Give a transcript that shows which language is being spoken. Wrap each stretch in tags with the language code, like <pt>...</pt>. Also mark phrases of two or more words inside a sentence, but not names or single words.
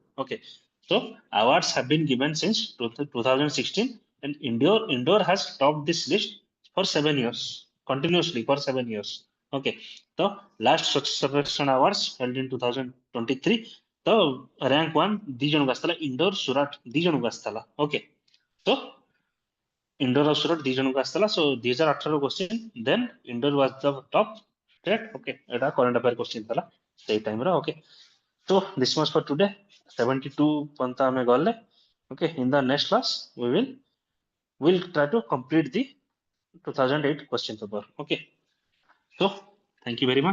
<en>Okay, so awards have been given since 2016, and Indore has topped this list for 7 years continuously for 7 years. Okay, the last Swachh Sarvekshan awards held in 2023. The rank one</en> <or>ଦି ଜଣଙ୍କୁ ଆସିଥିଲା Indore Surat ଦି ଜଣଙ୍କୁ ଆସିଥିଲା. Okay, so Indore ଆଉ Surat ଦି ଜଣଙ୍କୁ ଆସିଥିଲା.</or> <en>So 2018 question, then Indore was the top state.</en> <or>Okay, ଏଟା</or> <en>current affair question</en> <or>ଥିଲା ସେଇ time ର.</or> <en>Okay, so this much for today.</en> <or>72 ପନ୍ତା ଆମେ ଗଲେ.</or> <en>Okay, in the next class we will try to complete the 2008 question paper. Okay, so thank you very much.</en>